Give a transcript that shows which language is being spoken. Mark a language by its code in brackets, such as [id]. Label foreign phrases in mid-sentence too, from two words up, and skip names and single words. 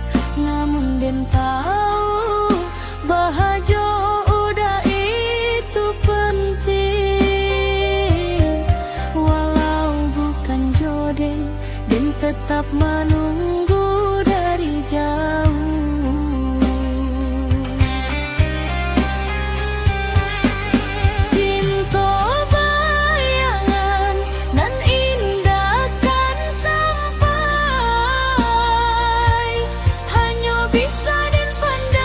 [id] Namun dan tahu bahagia udah itu penting, walau bukan jodoh dan tetap menunggu dari jauh. [min] Cinta bayangan nan indah kan sampai, hanya bisa dan